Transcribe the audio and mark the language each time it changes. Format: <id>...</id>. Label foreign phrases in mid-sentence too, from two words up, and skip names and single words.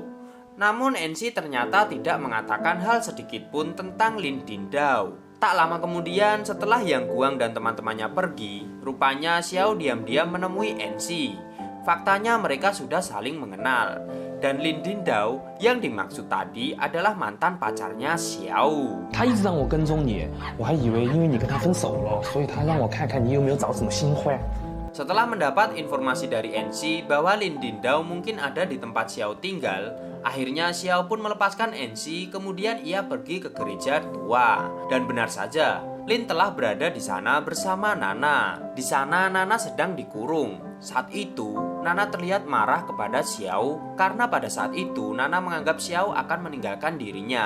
<id>Namun NC ternyata tidak mengatakan hal sedikit pun tentang Lin Dindao. Tak lama kemudian setelah Yang Guang dan teman-temannya pergi, rupanya Xiao diam-diam menemui NC. Faktanya mereka sudah saling mengenal. Dan Lin Dindao yang dimaksud tadi adalah mantan pacarnya Xiao.</id> <zh>他一直让我跟踪你，我还以为因为你跟他分手了，所以他让我看看你有没有找什么新欢。</zh> <id>Setelah mendapat informasi dari NC bahwa Lin Dindao mungkin ada di tempat Xiao tinggal, akhirnya Xiao pun melepaskan NC, kemudian ia pergi ke gereja tua. Dan benar saja, Lin telah berada di sana bersama Nana. Di sana Nana sedang dikurung. Saat itu, Nana terlihat marah kepada Xiao karena pada saat itu Nana menganggap Xiao akan meninggalkan dirinya.</id>